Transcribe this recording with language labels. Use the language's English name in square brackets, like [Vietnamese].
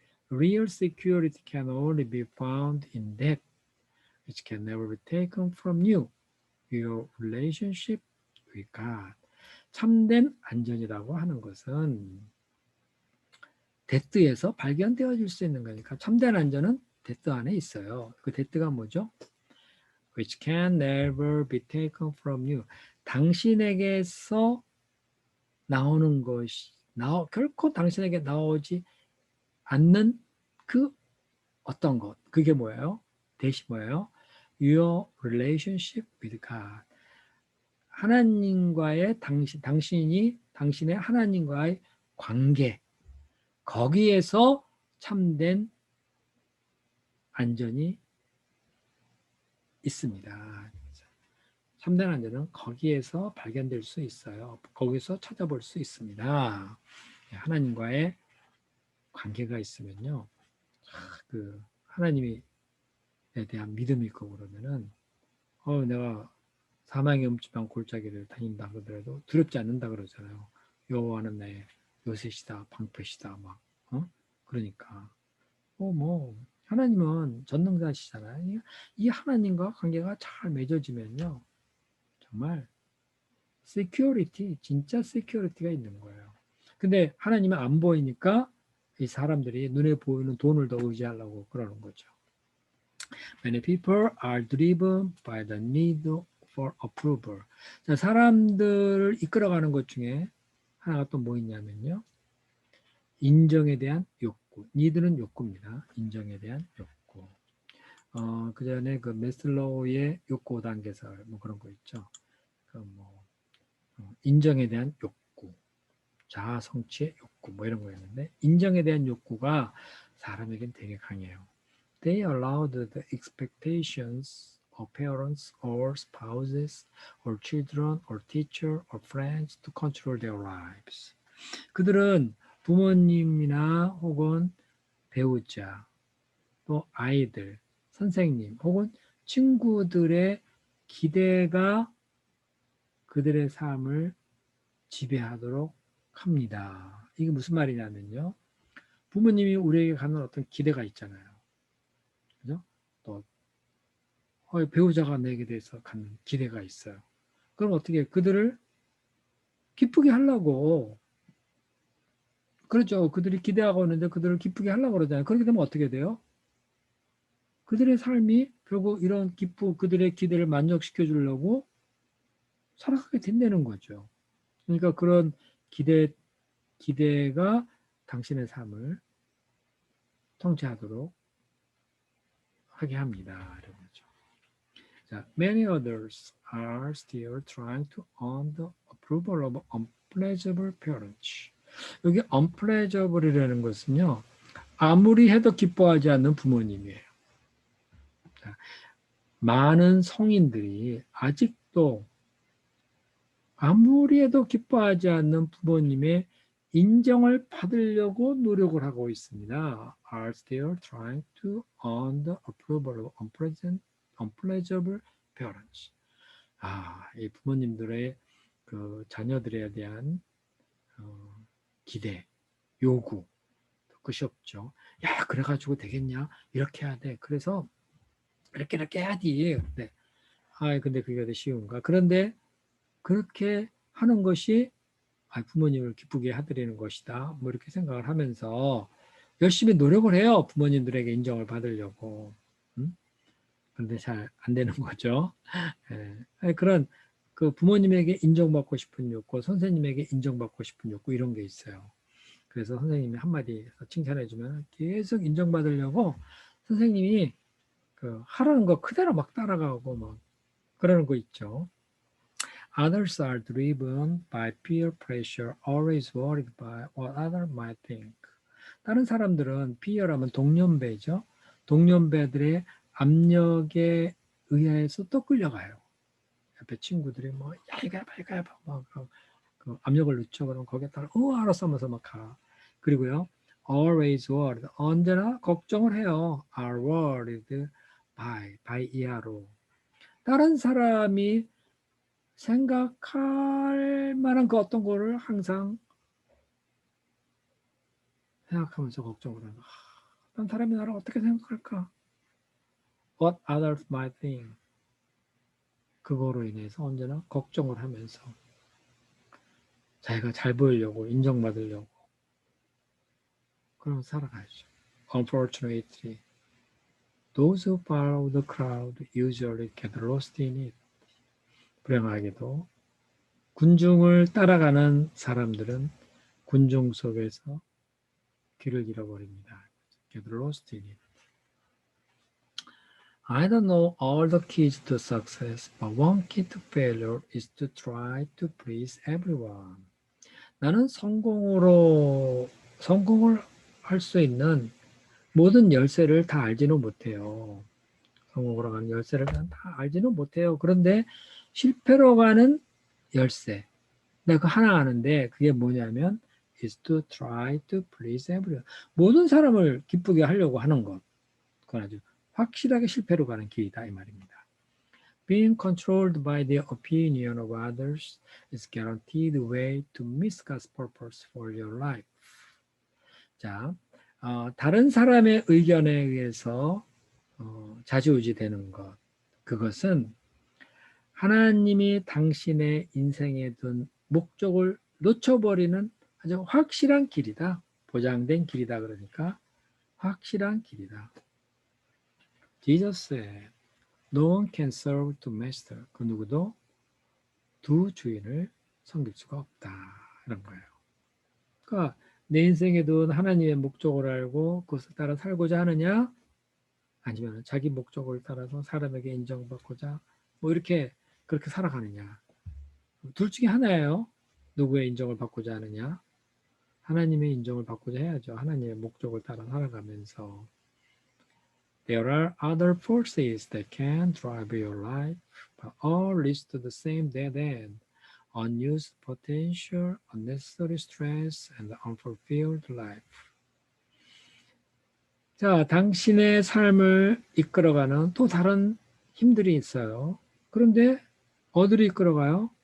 [English] Real security can only be found in that which can never be taken from you. Your relationship with God. [Korean] 참된 안전이라고 하는 것은 데트에서 발견되어질 수 있는 거니까 참된 안전은 데트 안에 있어요. 그 데트가 뭐죠? [English] Which can never be taken from you. [Korean] 당신에게서 나오는 것이 결코 당신에게 나오지 않는 그 어떤 것. 그게 뭐예요? 대시 뭐예요? [English] Your relationship with God. [Korean] 하나님과의 당신이 당신의 하나님과의 관계. 거기에서 참된 안전이 있습니다. 참된 안전은 거기에서 발견될 수 있어요. 거기서 찾아볼 수 있습니다. 하나님과의 관계가 있으면요. 하나님에 대한 믿음이 있고 그러면은 내가 사망의 음침한 골짜기를 다닌다 그러더라도 두렵지 않는다 그러잖아요. 여호와는 나의 요새시다 방패시다 막 그러니까 뭐 하나님은 전능자시잖아요. 이 하나님과 관계가 잘 맺어지면요. 정말 진짜 security가 있는 거예요. 근데 하나님은 안 보이니까 이 사람들이 눈에 보이는 돈을 더 의지하려고 그러는 거죠. [English] Many people are driven by the need for approval. [Korean] 자, 사람들을 이끌어가는 것 중에 하나가 또 뭐 있냐면요. 인정에 대한 욕구. 니드는 욕구입니다. 인정에 대한 욕구. 그 전에 그 메슬로우의 욕구 단계설 뭐 그런 거 있죠. 인정에 대한 욕구, 자아 성취의 욕구 뭐 이런 거였는데 인정에 대한 욕구가 사람에겐 되게 강해요. [English] They allowed the expectations of parents or spouses or children or teacher or friends to control their lives. [Korean] 그들은 부모님이나 혹은 배우자, 또 아이들, 선생님 혹은 친구들의 기대가 그들의 삶을 지배하도록 합니다. 이게 무슨 말이냐면요. 부모님이 우리에게 갖는 어떤 기대가 있잖아요. 그죠? 또 배우자가 내게 대해서 갖는 기대가 있어요. 그럼 어떻게 그들을 기쁘게 하려고 그렇죠. 그들이 기대하고 있는데 그들을 기쁘게 하려고 그러잖아요. 그렇게 되면 어떻게 돼요? 그들의 삶이 결국 이런 그들의 기대를 만족시켜 주려고 살아가게 된다는 거죠. 그러니까 그런 기대가 당신의 삶을 통치하도록 하게 합니다. 이런 거죠. [English] 자, many others are still trying to earn the approval of unpleasurable parents. [Korean] 여기 unpleasurable이라는 것은요, 아무리 해도 기뻐하지 않는 부모님이에요. 자, 많은 성인들이 아직도 아무리 해도 기뻐하지 않는 부모님의 인정을 받으려고 노력을 하고 있습니다. [English] Are still trying to earn the approval of unpleasurable parents. [Korean] 이 부모님들의 그 자녀들에 대한 기대, 요구, 끝이 없죠. 야, 그래가지고 되겠냐? 이렇게 해야 돼. 그래서 이렇게 해야지. 근데 그게 더 쉬운가? 그런데 그렇게 하는 것이 부모님을 기쁘게 해드리는 것이다. 뭐 이렇게 생각을 하면서 열심히 노력을 해요. 부모님들에게 인정을 받으려고. 그런데 잘 안 되는 거죠. 그런 그 부모님에게 인정받고 싶은 욕구, 선생님에게 인정받고 싶은 욕구 이런 게 있어요. 그래서 선생님이 한마디 칭찬해주면 계속 인정받으려고 선생님이 그 하라는 거 그대로 막 따라가고 막 그러는 거 있죠. [English] Others are driven by peer pressure, always worried by what others might think. [Korean] 다른 사람들은 peer라면 동년배죠. 동년배들의 압력에 의해서 또 끌려가요. 옆에 친구들이 뭐, 야, 이거 해봐, 이거 해봐. 막, 그 압력을 늦춰. 그러면 거기에 따라, 알았어 하면서 막 가. 그리고요, [English] always worried. [Korean] 언제나 걱정을 해요. [English] are worried by [Korean] 이하로. 다른 사람이 생각할 만한 그 어떤 거를 항상 생각하면서 걱정을 하는. 다른 사람이 나를 어떻게 생각할까? [English] What others might think. [Korean] 그거로 인해서 언제나 걱정을 하면서 자기가 잘 보이려고 인정받으려고 그러면서 살아가야죠. [English] Unfortunately, those who follow the crowd usually get lost in it. [Korean] 불행하게도 군중을 따라가는 사람들은 군중 속에서 길을 잃어버립니다. [English] Get lost in it. I don't know all the keys to success, but one key to failure is to try to please everyone. [Korean] 나는 성공을 할 수 있는 모든 열쇠를 다 알지는 못해요. 성공으로 가는 열쇠를 다 알지는 못해요. 그런데 실패로 가는 열쇠. 내가 그 하나 아는데 그게 뭐냐면 [English] is to try to please everyone. [Korean] 모든 사람을 기쁘게 하려고 하는 것. 그건 아주 확실하게 실패로 가는 길이다 이 말입니다. [English] Being controlled by the opinion of others is guaranteed way to miss God's purpose for your life. [Korean] 자, 다른 사람의 의견에 의해서 좌지우지되는 것. 그것은 하나님이 당신의 인생에 둔 목적을 놓쳐버리는 아주 확실한 길이다. 보장된 길이다. 그러니까 확실한 길이다. [English] Jesus said, No one can serve two masters. [Korean] 그 누구도 두 주인을 섬길 수가 없다. 이런 거예요. 그러니까 내 인생에 둔 하나님의 목적을 알고 그것을 따라 살고자 하느냐? 아니면 자기 목적을 따라서 사람에게 인정받고자 뭐 이렇게 그렇게 살아가느냐? 둘 중에 하나예요. 누구의 인정을 받고자 하느냐? 하나님의 인정을 받고자 해야죠. 하나님의 목적을 따라 살아가면서. [English] There are other forces that can drive your life, but all leads to the same dead end. Unused potential, unnecessary stress, and unfulfilled life. [Korean] 자, 당신의 삶을 이끌어가는 또 다른 힘들이 있어요. 그런데 어디로 이끌어가요?